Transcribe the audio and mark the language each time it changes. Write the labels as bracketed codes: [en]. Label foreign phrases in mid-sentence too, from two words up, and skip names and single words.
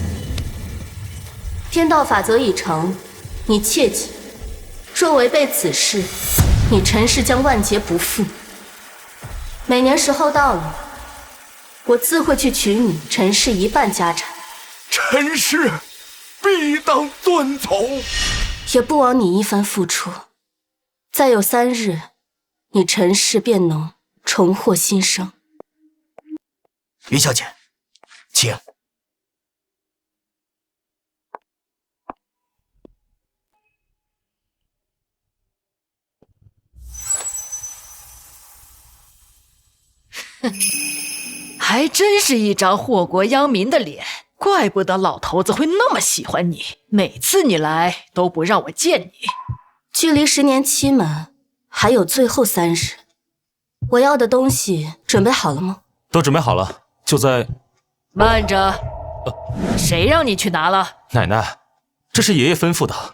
[zh] 天道法則已成，你切記，若違背此事，你陳氏將萬劫不復。每年時候到了，我自會去取你陳氏一半家產。陳氏必當遵從。也不枉你一番付出， 再有3日，你陈氏便能重获新生。云小姐，请。还真是一张祸国殃民的脸，怪不得老头子会那麼喜歡你，每次你來都不讓我見你。距離10年期滿還有最後3日，我要的東西準備好了嗎？都準備好了，就在…… 慢着，誰讓你去拿了？奶奶，這是爺爺吩咐的。